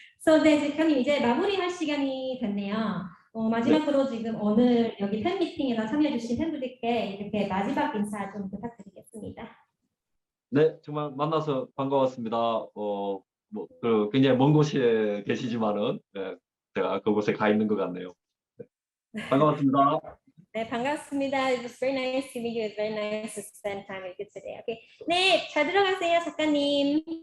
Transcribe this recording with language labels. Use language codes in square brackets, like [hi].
[ko] So, 네, 작가님 이제 마무리할 시간이 됐네요. 마지막으로 지금 오늘 여기 팬미팅에서 참여해주신 팬분들께 이렇게 마지막 인사 좀 부탁드리겠습니다. 네, 정말 만나서 반가웠습니다. 굉장히 먼 곳에 계시지만은 제가 그곳에 가 있는 것 같네요. 네, 반가웠습니다. 네, 반갑습니다. [en] It was very nice to meet you. It's very nice to spend time with you today. Okay. [ko] 네, 잘 들어가세요, 작가님.